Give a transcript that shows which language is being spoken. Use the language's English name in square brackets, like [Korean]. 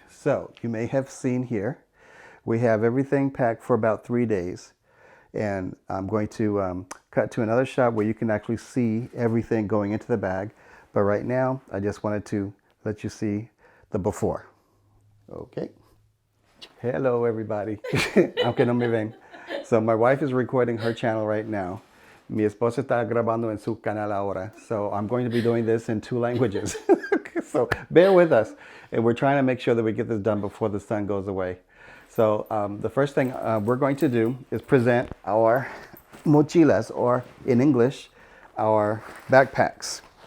[English] So you may have seen here we have everything packed for about 3 days, and I'm going to cut to another shot where you can actually see everything going into the bag. But right now, I just wanted to let you see the before. Okay. Hello, everybody. [Spanish] Aunque no me ven. [English] So my wife is recording her channel right now. [Spanish] Mi esposa está grabando en su canal ahora. [English] So I'm going to be doing this in 2 languages. So bear with us. And we're trying to make sure that we get this done before the sun goes away. So the first thing we're going to do is present our mochilas, or in English, our backpacks.